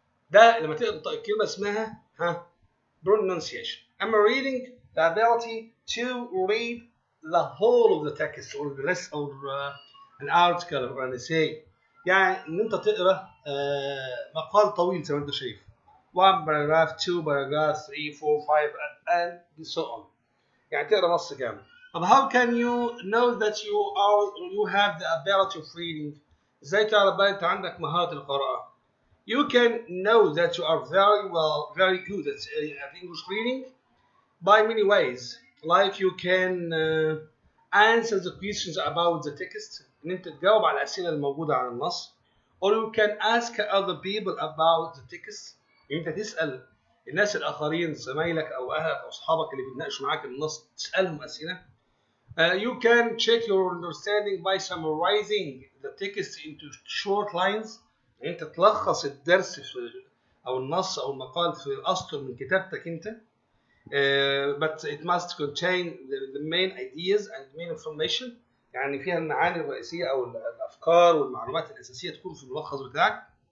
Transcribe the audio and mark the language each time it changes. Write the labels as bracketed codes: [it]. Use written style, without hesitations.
[ar] ده لما تقرا الكلمة اسمها pronunciation. أما [en] reading the ability to read the whole of the text or the rest or an article or an essay. [ar] يعني ان انت تقرا مقال طويل زي ما انت شايف. [en] 1 paragraph 2 paragraph 3 4 5 and so on. [ar] يعني تقرا نص كامل. طب [en] how can you know that you have the ability of reading؟ [ar] ازاي تعرف بقى انت عندك مهارة القراءة؟ [en] You can know that you are very good at English reading by many ways. Like you can answer the questions about the text. [ar] ان انت تجاوب على الأسئلة الموجودة عن النص. [en] Or you can ask other people about the text. [ar] انت تسأل الناس الآخرين زمايلك أو أهلك أو أصحابك اللي بيتناقشوا معاك النص تسألهم أسئلة. [en] You can check your understanding by summarizing the text into short lines. [ar] انت تلخص الدرس او النص او المقال في اسطر من كتابتك انت. [en] But it must contain the main ideas and main information. [ar] يعني فيها المعاني الرئيسية او الافكار والمعلومات الاساسية تكون في الملخص بتاعك.